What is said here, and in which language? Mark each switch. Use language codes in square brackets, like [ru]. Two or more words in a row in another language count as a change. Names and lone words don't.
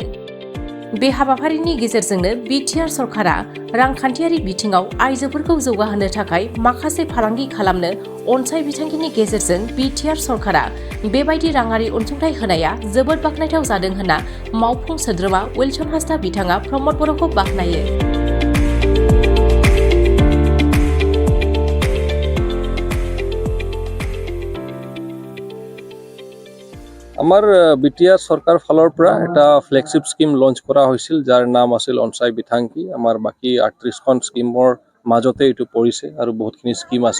[brx] बे हाबाफारिनि गेजेरजोंनो बिटिआर सरकारा रांखान्थियारि बिथिङाव आइजोफोरखौ जौगाहोनो थाखाय माखासे फालांगि खालामनो अनसाय बिथांखिनि गेजेरजों बिटिआर सरकारा बेबायदि राङारि अनसुंथाइ होनाया जोबोद बाख्नायथाव जादों होनना मावफुं सोद्रोमा उइलसन हास्ता बिथाङा प्रमद बर'खौ बाख्नायो। [as] আমাৰ বিটিআৰ সরকার ফালৰ পৰা এটা [en] flagship scheme [as] লঞ্চ কৰা হৈছিল যাৰ নাম আছিল অনসায় বিথাংকি। আমাৰ বাকি 38খন স্কিমৰ মাজতে এইটো পৰিছে আৰু বহুতখিনি স্কিম আছে।